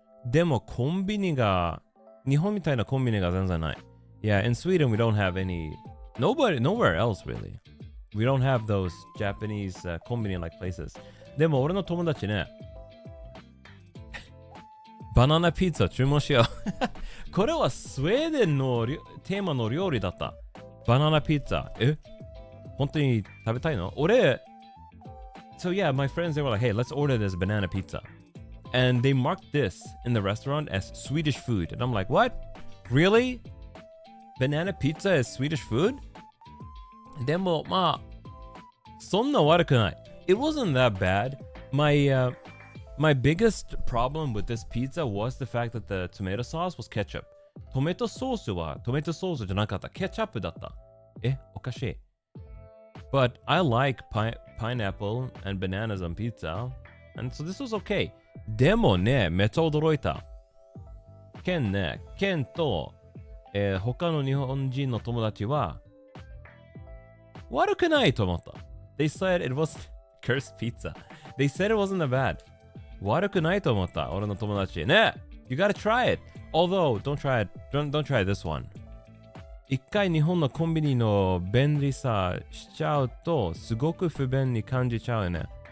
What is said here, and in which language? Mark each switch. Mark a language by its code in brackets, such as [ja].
[ja] でもコンビニが、日本みたいなコンビニが全然ない。 [en] Yeah, in Sweden we don't have nowhere else really. We don't have those Japanese コンビニ like places. [ja] でも俺の友達ね、バナナピザ注文しよう。これはスウェーデンのテーマの料理だった。バナナピザ。本当に食べたいの？ [en] 俺、So yeah, my friends, they were like, hey, let's order this banana pizza. And they marked this in the restaurant as Swedish food. And I'm like, what? Really? Banana pizza is Swedish food? [ja] でも、まあ、そんな悪くない。 [en] It wasn't that bad. My biggest problem with this pizza was the fact that the tomato sauce was ketchup. [ja] トマトソースはトマトソースじゃなかった。ケチャップだった。おかしい。 [en] But I like pineapple and bananas on pizza. And so this was okay. [ja] でもね、めっちゃ驚いた。ケンと、他の日本人の友達は悪くないと思った。 [en] They said it was cursed pizza. They said it wasn't that bad. [ja] 悪くないと思った。俺の友達。ね、 [en] you gotta try it. Although, don't try this one. [ja] 一回日本のコンビニの便利さしちゃうとすごく不便に感じちゃうよね。